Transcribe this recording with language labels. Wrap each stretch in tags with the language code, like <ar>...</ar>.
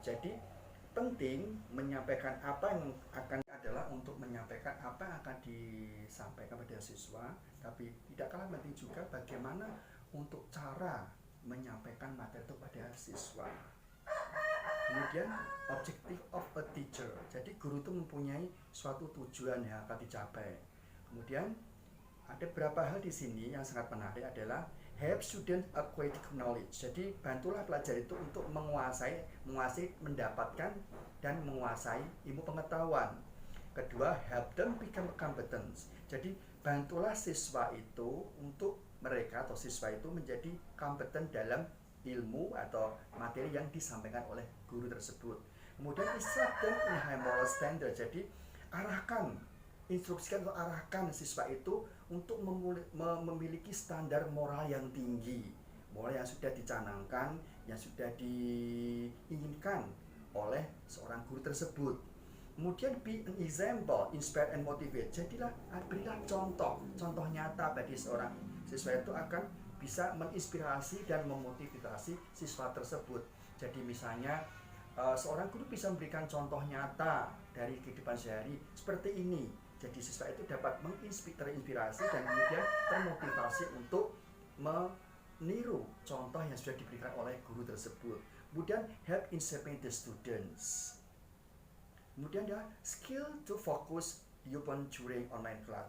<id>Jadi penting menyampaikan apa yang akan adalah untuk menyampaikan apa yang akan disampaikan pada siswa, tapi tidak kalah penting juga bagaimana untuk cara menyampaikan materi itu pada siswa.</id> <en>Kemudian objective of a teacher.</en> <id>Jadi guru itu mempunyai suatu tujuan yang akan dicapai. Kemudian ada beberapa hal di sini yang sangat menarik adalah</id> <en>help student acquire knowledge.</en> <id>Jadi bantulah pelajar itu untuk menguasai, mendapatkan dan menguasai ilmu pengetahuan.</id> <en>Kedua, help them become competent.</en> <id>Jadi bantulah siswa itu untuk mereka atau siswa itu menjadi kompeten dalam ilmu atau materi yang disampaikan oleh guru tersebut.</id> <en>Kemudian instruct them in high moral standard.</en> <id>Jadi arahkan, instruksikan atau arahkan siswa itu untuk memiliki standar moral yang tinggi, moral yang sudah dicanangkan, yang sudah diinginkan oleh seorang guru tersebut. Kemudian</id> <en>be an example, inspire and motivate.</en> <id>Jadilah, berilah contoh nyata bagi seorang siswa itu akan bisa menginspirasi dan memotivasi siswa tersebut. Jadi misalnya seorang guru bisa memberikan contoh nyata dari kehidupan sehari seperti ini. Jadi siswa itu dapat terinspirasi dan kemudian termotivasi untuk meniru contoh yang sudah diberikan oleh guru tersebut.</id> <en>Kemudian help in shaping the students. Kemudian ya skill to focus upon during online class.</en>